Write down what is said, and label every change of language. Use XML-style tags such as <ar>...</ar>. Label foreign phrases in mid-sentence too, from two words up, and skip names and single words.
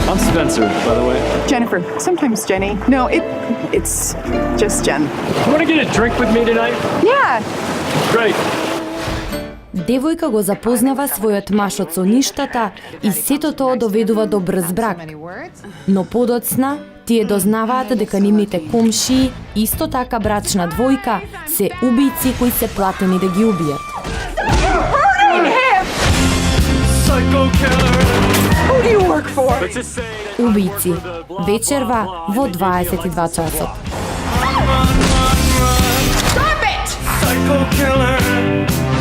<en>Spencer, by the way. Jennifer, sometimes Jenny. No, it's just Jen. You want to get a drink with me tonight? Yeah. Great.</en> <mk>Девојка го запознава својот машот со ништата и сето тоа доведува до брз брак. Но подоцна тие дознаваат дека нивните комшии, исто така брачна двојка, се убијци кои се платени да ги убијат.</mk> <en>Who do you work for?</en> <mk>Убијци. Вечерва во 22 часот.</mk> <en>Stop it! Psycho killer.</en>